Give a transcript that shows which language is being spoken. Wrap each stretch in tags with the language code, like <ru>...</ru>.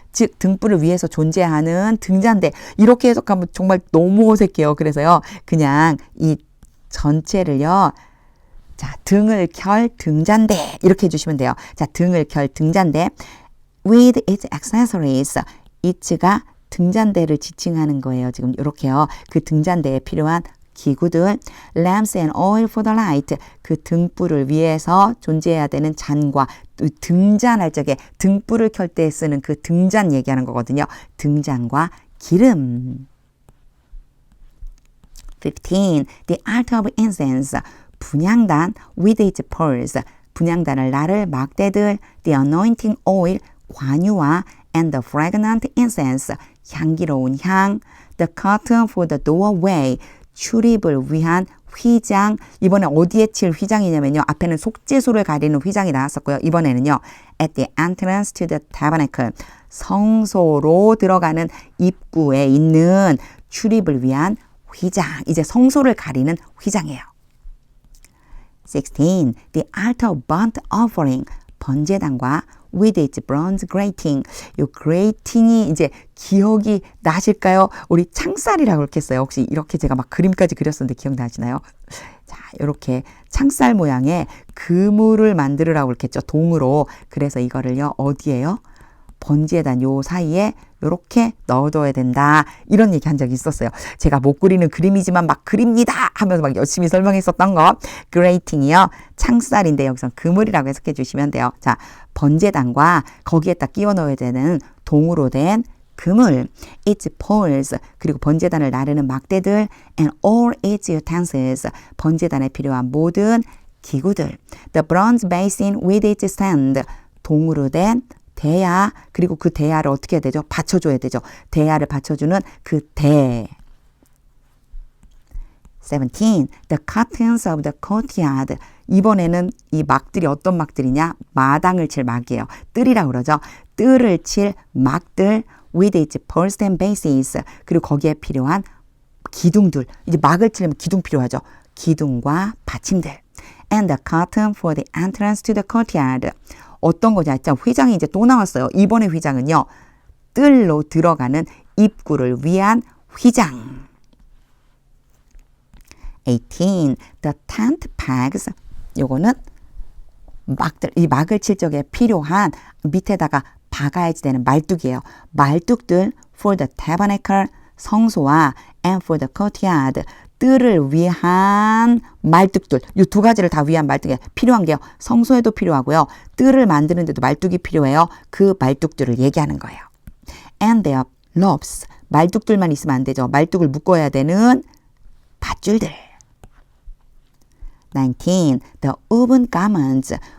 <ko>즉 등불을 위해서 존재하는 등잔대. 이렇게 해석하면 정말 너무 어색해요. 그래서요. 그냥 이 전체를요. 자, 등을 켤 등잔대 이렇게 해주시면 돼요. 자, 등을 켤 등잔대</ko> <en>with its accessories.</en> <ko>it가 등잔대를 지칭하는 거예요. 지금 이렇게요. 그 등잔대에 필요한 기구들</ko> <en>lamps and oil for the light.</en> <ko>그 등불을 위해서 존재해야 되는 잔과 등잔할 적에 등불을 켤 때 쓰는 그 등잔 얘기하는 거거든요. 등잔과 기름.</ko> <en>15. The altar of incense.</en> <ko>분향단</ko> <en>with its pearls.</en> <ko>분향단을 나를 막대들</ko> <en>the anointing oil</en> <ko>관유와</ko> <en>and the fragrant incense</en> <ko>향기로운 향</ko> <en>the curtain for the doorway</en> <ko>출입을 위한 휘장. 이번에 어디에 칠 휘장이냐면요. 앞에는 속죄소를 가리는 휘장이 나왔었고요. 이번에는요.</ko> <en>at the entrance to the tabernacle</en> <ko>성소로 들어가는 입구에 있는 출입을 위한 휘장. 이제 성소를 가리는 휘장이에요. 16.</ko> <en>The altar of burnt offering.</en> <ko>번제단과</ko> <en>with its bronze grating.</en> <ko>요 grating이 이제 기억이 나실까요? 우리 창살이라고 그렇게 했어요. 혹시 이렇게 제가 막 그림까지 그렸었는데 기억나시나요? 자, 이렇게 창살 모양의 그물을 만들으라고 그렇게 했죠. 동으로. 그래서 이거를요. 어디에요? 번제단 요 사이에 이렇게 넣어둬야 된다. 이런 얘기 한 적이 있었어요. 제가 못 그리는 그림이지만 막 그립니다 하면서 막 열심히 설명했었던 거. grating이요. 창살인데 여기서 그물이라고 해석해 주시면 돼요. 자, 번제단과 거기에다 끼워 넣어야 되는 동으로 된 그물.</ko> <en>its poles.</en> <ko>그리고 번제단을 나르는 막대들</ko> <en>and all its utensils.</en> <ko>번제단에 필요한 모든 기구들.</ko> <en>the bronze basin with its stand.</en> <ko>동으로 된 대야. 그리고 그 대야를 어떻게 해야 되죠? 받쳐줘야 되죠. 대야를 받쳐주는 그 대. 17.</ko> <en>The curtains of the courtyard.</en> <ko>이번에는 이 막들이 어떤 막들이냐? 마당을 칠 막이에요. 뜰이라고 그러죠. 뜰을 칠 막들</ko> <en>with its poles and bases.</en> <ko>그리고 거기에 필요한 기둥들. 이제 막을 치려면 기둥 필요하죠. 기둥과 받침들.</ko> <en>And the curtain for the entrance to the courtyard.</en> <ko>어떤 거냐? 일단 휘장이 이제 또 나왔어요. 이번에 휘장은요. 뜰로 들어가는 입구를 위한 휘장.</ko> <en>18. The tent pegs.</en> <ko>요거는 막들, 이 막을 칠 적에 필요한 밑에다가 박아야지 되는 말뚝이에요. 말뚝들</ko> <en>for the tabernacle</en> <ko>성소와</ko> <en>and for the courtyard</en> <ko>뜰을 위한 말뚝들. 이 두 가지를 다 위한 말뚝이 필요한 게요. 성소에도 필요하고요. 뜰을 만드는데도 말뚝이 필요해요. 그 말뚝들을 얘기하는 거예요.</ko> <en>And their ropes.</en> <ko>말뚝들만 있으면 안 되죠. 말뚝을 묶어야 되는 밧줄들.</ko> <en>19. The woven garments.</en>